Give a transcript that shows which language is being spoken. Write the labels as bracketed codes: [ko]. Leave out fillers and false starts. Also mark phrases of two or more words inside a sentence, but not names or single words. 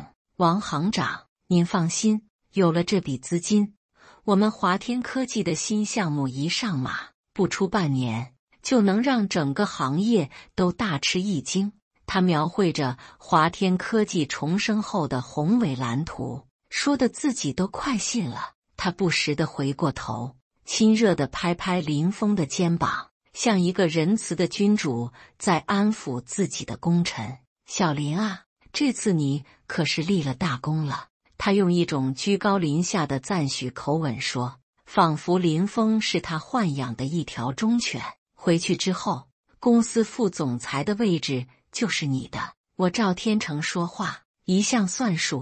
[zh] 王行長，您放心，有了這筆資金，我們華天科技的新項目一上馬，不出半年就能讓整個行業都大吃一驚。他描繪着華天科技重生後的宏偉藍圖，說的自己都快信了。他不時地回過頭，親熱地拍拍林峰的肩膀，像一個仁慈的君主在安撫自己的功臣。小林啊，這次你可是立了大功了。他用一種居高臨下的讚許口吻說，仿佛林峰是他豢養的一條忠犬。回去之後，公司副總裁的位置就是你的， 我趙天成說話一向算數。